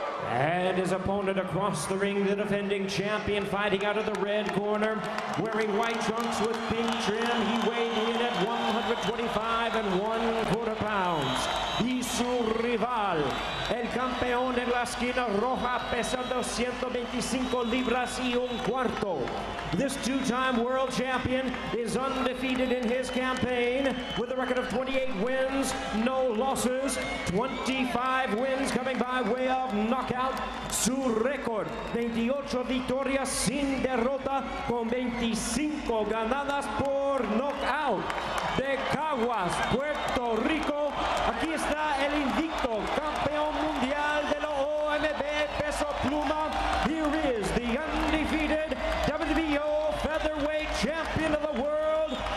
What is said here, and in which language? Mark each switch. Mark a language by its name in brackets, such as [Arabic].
[English] And his opponent across the ring, the defending champion, fighting out of the red corner, wearing white trunks with pink trim. He weighed in at 125 1/4 pounds. [Spanish] Y su rival, el campeón en la esquina roja, pesando 125 libras y un cuarto. [English] This two-time world champion is undefeated in his campaign with a record of 28 wins, no losses, 25 wins coming by way of knockout. [Spanish] Su récord, 28 victorias sin derrota, con 25 ganadas por knockout. De Caguas, Puerto Rico, aquí está el invicto campeón mundial de la OMB peso pluma. [English] Here is the undefeated WBO featherweight champion of the world.